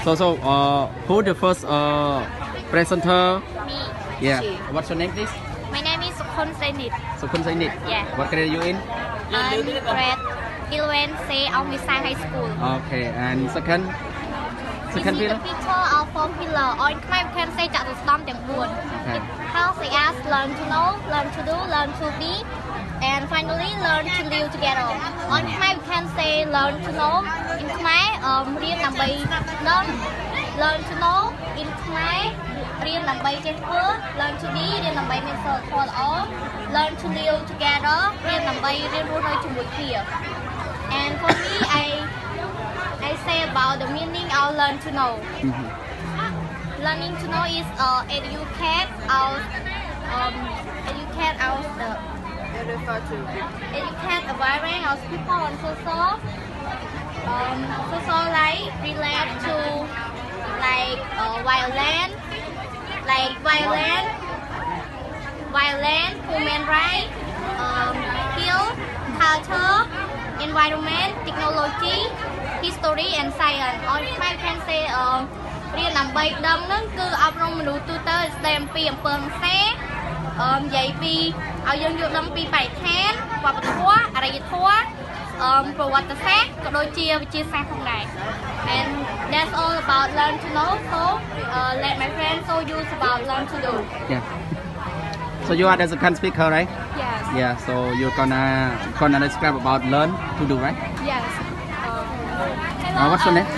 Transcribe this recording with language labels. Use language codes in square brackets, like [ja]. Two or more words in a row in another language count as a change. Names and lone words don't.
[en] So who the first presenter? Me. Yeah. She. What's your name, please? My name is Sukhon Sainit. Sukun Sainit. Yeah. What grade are you in? Grade 11 C of Misai High School. Okay. And second This is the pillar? picture of four pillar. Or in Khmer we can say [km] ចតុស្តម្ភទាំង4. [en] Okay. It helps us learn to know, learn to do, learn to be, and finally learn to live together. On Khmer we can say learn to know. In Khmer [km] រៀនដើម្បី [en] learn to know. In Khmer [km] រៀនដើម្បីចេះធ្វើ [en] learn to be [km] រៀនដើម្បីមានសីលធម៌ល្អ [en] learn to live together [km] រៀនដើម្បីរៀនរស់នៅជាមួយគ្នា [en] and for me I say about the meaning of learn to know. Learning to know is educate our the educate a wide range of people on social like relate to like violence, human rights, skill, culture, environment, technology, history and science. Or you can say [km] រៀនដើម្បីដឹងហ្នឹងគឺអប់រំមនុស្សទូទៅស្ដីអំពីអំពើហិង្សានិយាយពីឲ្យយើងយល់ដឹងពីបរិស្ថានវប្បធម៌អរិយធម៌ប្រវត្តិសាស្ត្រក៏ដូចជាវិទ្យាសាស្ត្រផងដែរ [en] and that's all about learn to know. So let my friends show you about learn to do. Yeah. So you are the second speaker, right? Yes. Yeah. So you're gonna describe about learn to do, right? Yes. What's your name?